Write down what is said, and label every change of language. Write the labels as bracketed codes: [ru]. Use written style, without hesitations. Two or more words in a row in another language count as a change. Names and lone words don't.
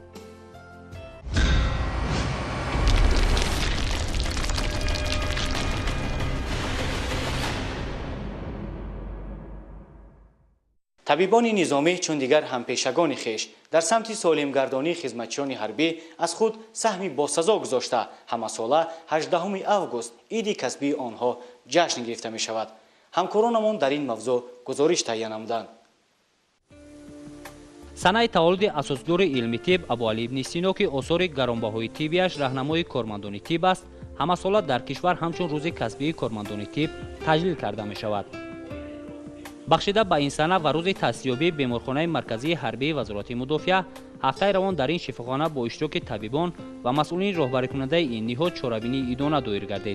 [fa] طبیبان نظامی چون دیگر همپیشگان خویش در سمت سالمگردانی خدمتچیان حربی از خود سهمی باسزا گذاشته همه ساله 18 آگوست عید کسبی آنها جشن گرفته می شود. همکارانمان در این موضوع [tg] гузориш таҳия намуданд. санаи таваллуди асосдори илми тиб Абуалӣ ибн Сино ки осори гаронбаҳои тиббиаш раҳнамои кормандони тиб аст, ҳамасола дар кишвар ҳамчун рӯзи касбии кормандони тиб таҷлил карда мешавад. бахшида ба ин сана ва рӯзи таъсисёбии беморхонаи марказии ҳарбии вазорати мудофиа, ҳафтаи равон дар ин шифохона бо иштироки табибон ва масъулини роҳбарикунандаи ин ниҳод чорабинии идона доир гардид.